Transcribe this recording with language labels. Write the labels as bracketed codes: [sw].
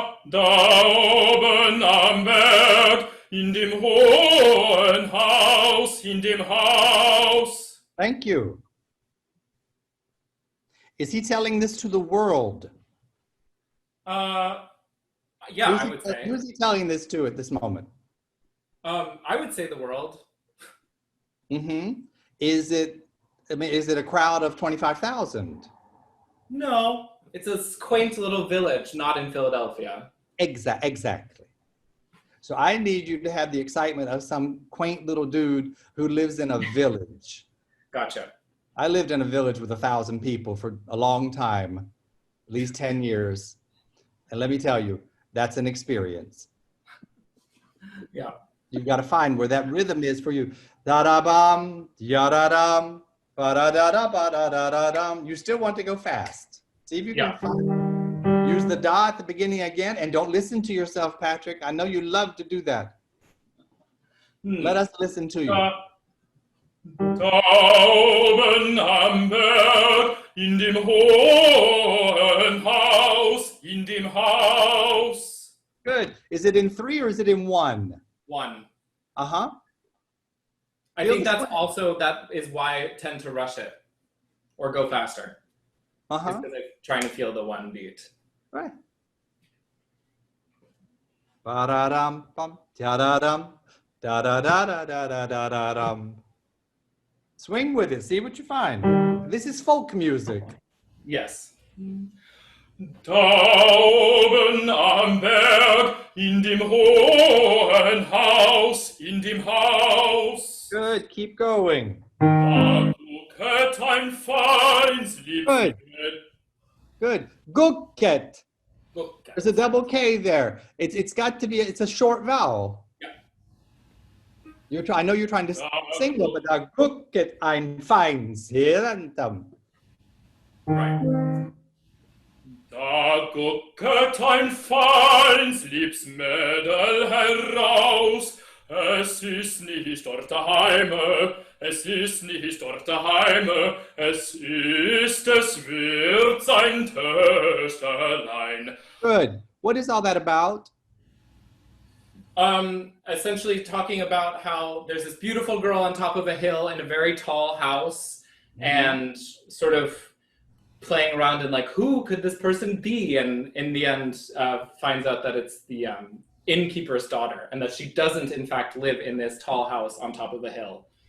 [de] Da oben am Berg, in dem hohen Haus, in dem Haus. [en] Thank you. Is he telling this to the world? Yeah, I would say. Who's he telling this to at this moment? I would say the world. Mm-hmm. Is it a crowd of 25,000? No, it's a quaint little village, not in Philadelphia. Exactly. So I need you to have the excitement of some quaint little dude who lives in a village. Gotcha. I lived in a village with 1,000 people for a long time, at least 10 years. And let me tell you, that's an experience. Yeah. You've got to find where that rhythm is for you. Da-da-bum, ya-da-dum, ba-da-da-da, ba-da-da-da-dum. You still want to go fast. See if you can find. Use the da at the beginning again, and don't listen to yourself, Patrick. I know you love to do that. Let us listen to you. [de] Da oben am Berg, in dem hohen Haus, in dem Haus. [en] Good. Is it in 3 or is it in 1? 1. I think that is why I tend to rush it or go faster. Because I'm trying to feel the 1 beat. Right. Ba-da-dum, bum, da-da-dum, da-da-da-da-da-da-da-dum. Swing with it. See what you find. This is folk music. Yes. [de] Da oben am Berg, in dem hohen Haus, in dem Haus. [en] Good, keep going. [de] Da gucket ein feins [en] Good. Good. Gucket. [de] Gucket. [en] There's a double K there. It's got to be, it's a short vowel. Yeah. I know you're trying to sing it, but [de] da gucket ein feins Hirntum. [en] Right. [de] Da gucket ein feins Liebsmädel heraus, es ist nicht dort daheime, es ist nicht dort daheime, es wird sein Töchterlein. [en] Good. What is all that about? Essentially talking about how there's this beautiful girl on top of a hill in a very tall house, and sort of playing around and like, who could this person be? And in the end, finds out that it's the innkeeper's daughter, and that she doesn't in fact live in this tall house on top of a hill.